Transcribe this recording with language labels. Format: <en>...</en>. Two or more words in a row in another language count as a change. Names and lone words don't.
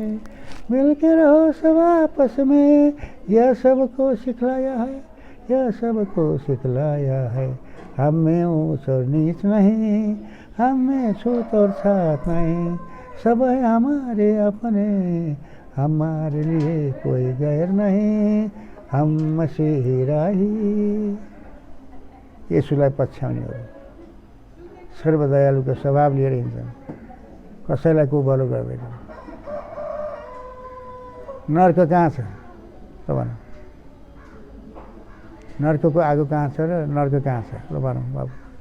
<hi>मिल के रहो सब आपस में, यह सबको सिखलाया है, यह सबको सिखलाया है। हम में ऊंच और नीच नहीं, हम में छूत और छात नहीं, सब है हमारे अपने, हमारे लिए कोई गैर नहीं। हम मसीह राही।</hi> <ne>यसुलाई पछ्याउनेहरू सर्वदयालुको स्वभाव लिएर हिँड्छन्, कसैलाई कुबलो गर्दैनन्। नर्क कहाँ छ त भन, नर्कको आगो कहाँ छ र नर्क कहाँ छ ल भनौँ बाबु।</ne>